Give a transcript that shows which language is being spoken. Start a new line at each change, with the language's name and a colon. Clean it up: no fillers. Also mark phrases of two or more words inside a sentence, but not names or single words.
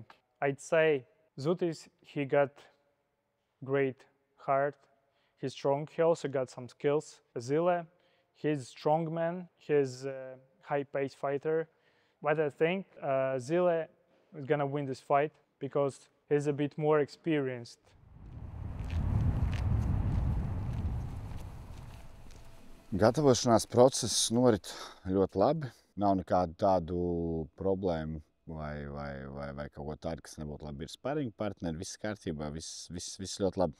English: I'd say Zhutis, he got great heart, he's strong, he also got some skills. Zile, he's strong man, he's a high-paced fighter. But I think Zile is gonna win this fight because he's a bit more experienced.
Latvian: Gatavošanās process norit ļoti labi. Nav nekādu tādu problēmu vai kaut ko tādu, kas nebūtu labi. Ir sparring partneri, viss kārtībā, viss ļoti labi.